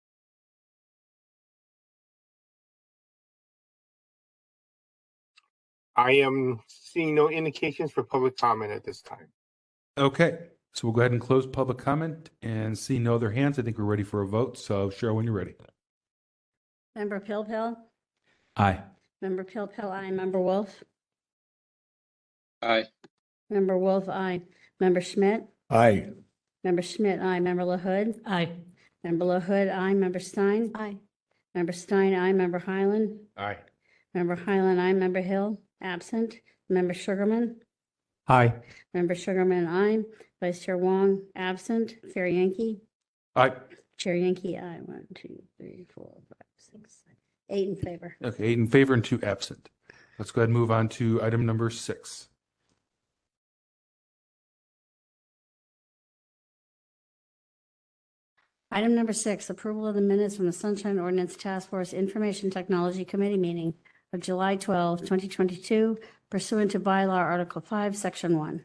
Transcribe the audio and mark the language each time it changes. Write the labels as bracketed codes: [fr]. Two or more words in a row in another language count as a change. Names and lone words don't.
[en] I am seeing no indications for public comment at this time. Okay, so we'll go ahead and close public comment and see no other hands. I think we're ready for a vote. So Cheryl, when you're ready. Member Pilpel? Aye. Member Pilpel, aye. Member Wolf? Aye. Member Wolf, aye. Member Schmidt? Aye. Member Schmidt, aye. Member LaHood? Aye. Member LaHood, aye. Member Stein? Aye. Member Stein, aye. Member Highland? Aye. Member Highland, aye. Member Hill? Absent. Member Sugarman? Aye. Member Sugarman, aye. Vice Chair Wong, absent. Chair Yankee? Aye. Chair Yankee, aye. 1, 2, 3, 4, 5, 6, 7, 8 in favor. Okay, 8 in favor and 2 absent. Let's go ahead and move on to item number 6. Item number 6, approval of the minutes from the Sunshine Ordinance Task Force Information Technology Committee meeting of July 12, 2022, pursuant to bylaw Article 5, Section 1.